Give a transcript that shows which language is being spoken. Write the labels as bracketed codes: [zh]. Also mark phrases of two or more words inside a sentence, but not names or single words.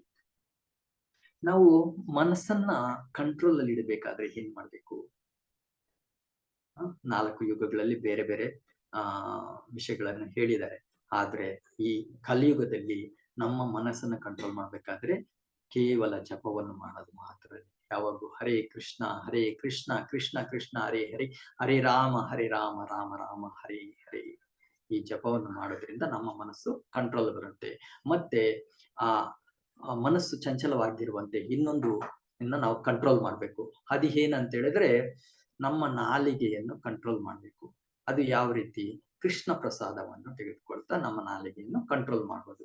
[kn] ನಾವು ಮನಸ್ಸನ್ನ ಕಂಟ್ರೋಲ್ ಅಲ್ಲಿ ಇಡಬೇಕಾದ್ರೆ ಏನ್ ಮಾಡ್ಬೇಕು? 4 ಯುಗಗಳಲ್ಲಿ ಬೇರೆ ಬೇರೆ ವಿಷಯಗಳನ್ನು ಹೇಳಿದ್ದಾರೆ. ಆದ್ರೆ ಈ ಕಲಿಯುಗದಲ್ಲಿ ನಮ್ಮ ಮನಸ್ಸನ್ನ ಕಂಟ್ರೋಲ್ ಮಾಡ್ಬೇಕಾದ್ರೆ ಕೇವಲ ಜಪವನ್ನು ಮಾಡೋದು ಮಾತ್ರ. ಯಾವಾಗೂ ಹರೇ ಕೃಷ್ಣ ಕೃಷ್ಣ ಕೃಷ್ಣ ಹರೇ ಹರೇ, ಹರೇ ರಾಮ ರಾಮ ರಾಮ ಹರೇ ಹರೇ. ಈ ಜಪವನ್ನು ಮಾಡೋದ್ರಿಂದ ನಮ್ಮ ಮನಸ್ಸು ಕಂಟ್ರೋಲ್ ಬರುತ್ತೆ. ಮತ್ತೆ ಆ ಮನಸ್ಸು ಚಂಚಲವಾಗಿರುವಂತೆ ಇನ್ನೊಂದು ನಾವು ಕಂಟ್ರೋಲ್ ಮಾಡ್ಬೇಕು. ಅದು ಏನಂತ ಹೇಳಿದ್ರೆ ನಮ್ಮ ನಾಲಿಗೆಯನ್ನು ಕಂಟ್ರೋಲ್ ಮಾಡ್ಬೇಕು. ಅದು ಯಾವ ರೀತಿ? ಕೃಷ್ಣ ಪ್ರಸಾದವನ್ನು ತೆಗೆದುಕೊಳ್ತಾ ನಮ್ಮ ನಾಲಿಗೆಯನ್ನು ಕಂಟ್ರೋಲ್ ಮಾಡ್ಬೋದು.